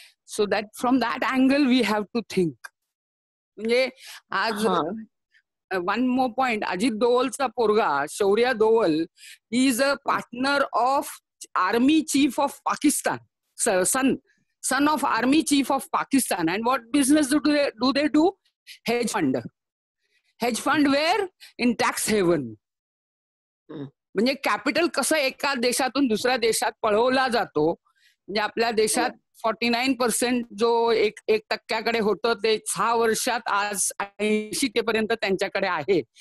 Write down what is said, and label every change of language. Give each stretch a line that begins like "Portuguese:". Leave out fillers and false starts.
English: So that from that angle we have to think.
Marathi: म्हणजे आज
English: one more point,
Marathi: Ajit दोवलचा पोरगा शौर्य Doval
English: Is a partner of army chief of Pakistan, son of army chief of Pakistan. And what business do they do? Hedge fund where? In tax haven.
Marathi: म्हणजे capital कसं एका देशातून दुसऱ्या देशात पळवला जातो. म्हणजे आपल्या देशात 49% जो 1% होतं ते 6 वर्षात आज 80% पर्यंत त्यांच्याकडे आहे.